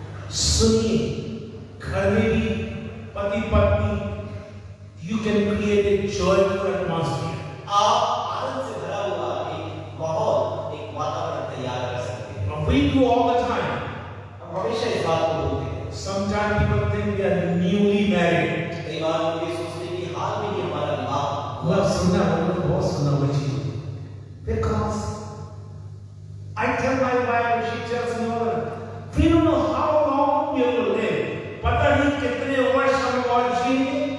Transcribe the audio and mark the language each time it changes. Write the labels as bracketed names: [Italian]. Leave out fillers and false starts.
[Hindi] सुनिए, घर में भी पति पत्नी, [English] you can create a joyful atmosphere. [Hindi] आप आनंद से भरा हुआ एक माहौल, एक वातावरण तैयार कर सकते हैं। [English] And we do all the time. [Hindi] हम हमेशा इस बात को बोलते हैं। [English] Sometimes people think we are newly married. [Hindi] कई बार लोग ये सोचते हैं कि हाल में ही हमारा विवाह हुआ। Well, सुनना मतलब बहुत सुनना वो चीज। [English] Because I tell my wife, she tells me, we don't know how long we will live. [Hindi] पता नहीं कितने वर्ष हम और जिएंगे।